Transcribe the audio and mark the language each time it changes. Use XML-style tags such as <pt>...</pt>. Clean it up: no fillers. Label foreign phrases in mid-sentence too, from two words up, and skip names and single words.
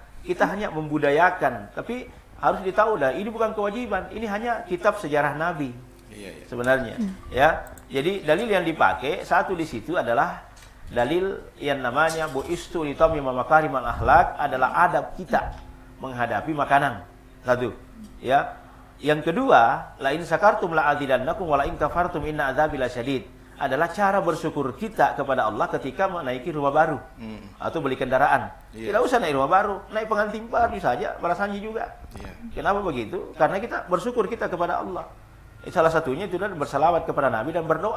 <id>Kita hanya membudayakan. Tapi harus ditahu dah, ini bukan kewajiban, ini hanya kitab sejarah Nabi. Iya. Sebenarnya, ya. Jadi dalil yang dipakai satu di situ adalah dalil yang namanya</id> <ar>بعثت لأتمم مكارم الأخلاق,</ar> <id>adalah adab kita menghadapi makanan. Satu, ya. Yang kedua,</id> <ar>لئن شكرتم لأزيدنكم ولئن كفرتم إن عذابي لشديد,</ar> <id>adalah cara bersyukur kita kepada Allah ketika menaiki rumah baru atau beli kendaraan. Tidak usah naik rumah baru, naik pengantin baru saja, Barasanji juga. Kenapa begitu? Karena kita bersyukur kita kepada Allah. Salah satunya itu adalah bersalawat kepada Nabi dan berdoa.</id>